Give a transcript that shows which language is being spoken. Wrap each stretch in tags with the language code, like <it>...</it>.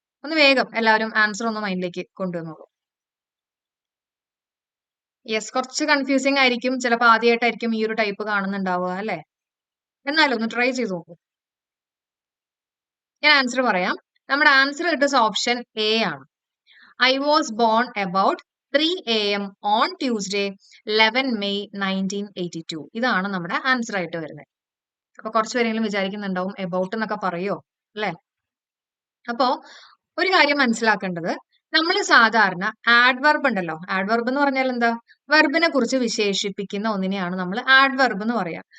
<ml>ഒന്ന് വേഗം എല്ലാവരും ആൻസർ ഒന്ന് മൈൻഡിലേക്ക് കൊണ്ടുവന്നോളൂ. യെസ്, കുറച്ച് കൺഫ്യൂസിങ് ആയിരിക്കും, ചിലപ്പോൾ ആദ്യമായിട്ടായിരിക്കും ഈ ഒരു ടൈപ്പ് കാണുന്നുണ്ടാവുക അല്ലെ, എന്നാലും ഒന്ന് ട്രൈ ചെയ്ത് നോക്കൂ. ഞാൻ ആൻസർ പറയാം. നമ്മുടെ ആൻസർ കിട്ടുന്ന ഓപ്ഷൻ A ആണ്.</ml> <en>I was born about 3 AM on Tuesday 11 May 1982.</en> <ml>ഇതാണ് നമ്മുടെ ആൻസർ ആയിട്ട് വരുന്നത്. അപ്പൊ കുറച്ച് പേരെങ്കിലും വിചാരിക്കുന്നുണ്ടാവും എബൌട്ട് എന്നൊക്കെ പറയോ അല്ലെ. അപ്പോ ഒരു കാര്യം മനസ്സിലാക്കേണ്ടത്, നമ്മൾ സാധാരണ ആഡ്വർബ് ഉണ്ടല്ലോ, ആഡ്വർബ് എന്ന് പറഞ്ഞാൽ എന്താ, വെർബിനെ കുറിച്ച് വിശേഷിപ്പിക്കുന്ന ഒന്നിനെയാണ് നമ്മൾ ആഡ്വർബ് എന്ന് പറയാ.</ml>